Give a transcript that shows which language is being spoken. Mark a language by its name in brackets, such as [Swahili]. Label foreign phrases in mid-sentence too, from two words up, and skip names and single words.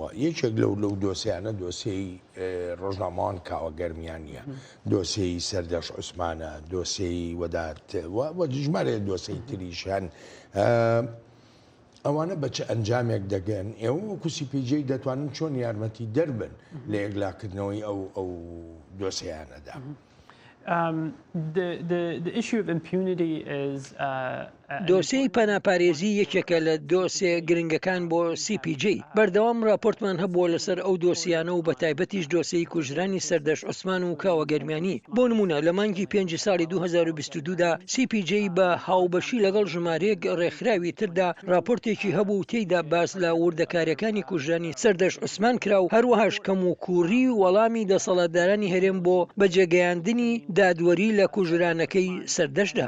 [Central Kurdish] یەکێک لەو دۆسیانە دۆسیی ڕۆژنامەوان کاوەگەرمیانە، دۆسیی سەردەش عوسمانە، دۆسیی وەدات و ژمارە دۆسەی تریشان. ئەوانە بەچە ئەنجامێک دەگەن، ئێوە وەکو سیپیجەی دەتوانن چۆن یارمەتی دەربن لە یەکلاکردنەوەی ئەو دۆسیانەدا. [English] The issue of impunity is [Central Kurdish] دۆسیی پەناپارێزی یەکێکە لە دۆسێ گرنگەکان بۆ CPJ. بەردەوام راپۆرتمان هەبووە لەسەر ئەو دۆسیانە و بە تایبەتیش دۆسیی کوژرانی سەردەش عوسمان و کاوەگەرمیانی. بۆ نمونە لە مانگی 5 ساڵی 2022دا CPJ بە هاوبەشی لەگەڵ ژمارەیەک ڕێکخراوی تردا راپۆرتێکی هەبوو تێیدا باس لە وردەکاریەکانی کوژرانی سەردەش عوسمان کرا و هەروەهاش کەم و کووری وەڵامی دەسەڵاتدارانی هەرێم بۆ بەجێگەیاندنی دادوەری لە کوژرانەکەی سەردەشدا.